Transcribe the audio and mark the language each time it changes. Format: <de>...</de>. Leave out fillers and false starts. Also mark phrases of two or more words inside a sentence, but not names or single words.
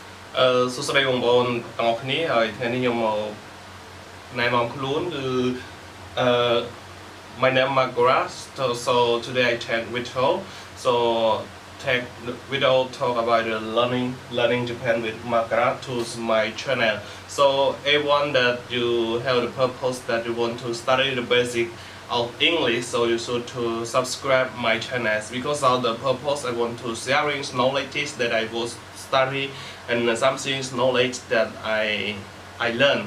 <km>សួស្តីបងប្អូនទាំងអស់គ្នាហើយថ្ងៃនេះខ្ញុំមកណែនាំខ្លួនគឺ</km> <en>my name Makara so today I take video so take video talk about the learning Japan with Makara to my channel so everyone that you have the purpose that you want to study the basic of English so you should to subscribe my channel because of the purpose I want to sharing knowledge that I was study and something knowledge that I learn.</en>